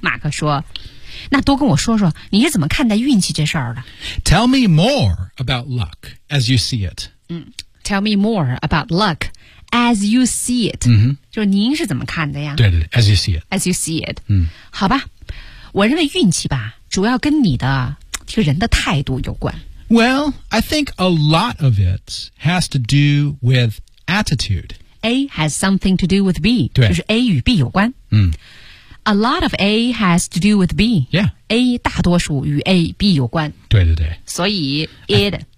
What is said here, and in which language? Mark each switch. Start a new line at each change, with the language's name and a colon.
Chinese: 马克说那多跟我说说你是怎么看待运气这事儿的
English: Tell me more about luck as you see it.、 Mm. Tell me more about luck as you see it.、 Mm-hmm.
Chinese: 就是您是怎么看的呀
English: 对对对 as you see it. As you see it.、 Mm.
Chinese: 好吧。我认为运气吧主要跟你的这个人的态度有关。
English: Well, I think a lot of it has to do with attitude. A has something to do with B.
Chinese: 对。就是 A 与 B 有关。嗯。
English: A lot of A has to do with B. Yeah.
Chinese: A 大多数与 A, B 有关。对对对。所以 it...